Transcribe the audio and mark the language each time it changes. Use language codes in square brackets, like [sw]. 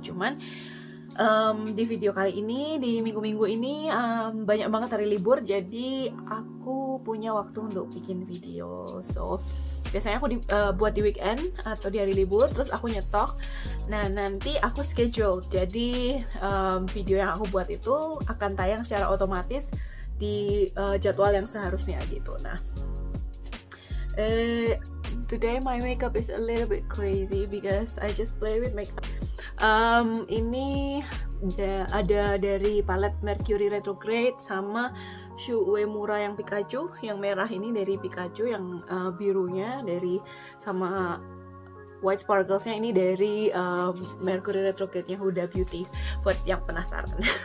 [id] Cuman di video kali ini, di minggu-minggu ini banyak banget hari libur, jadi aku punya waktu untuk bikin video. So biasanya aku buat di weekend atau di hari libur, terus aku nyetok. Nah nanti aku schedule, jadi video yang aku buat itu akan tayang secara otomatis di jadwal yang seharusnya gitu. [en] Nah today my makeup is a little bit crazy because I just play with makeup. [id] Ini ada dari palette Mercury Retrograde sama Shu Uemura yang Pikachu, yang merah ini dari Pikachu, yang birunya dari, sama white sparklesnya ini dari Mercury Retrograde-nya Huda Beauty, buat yang penasaran.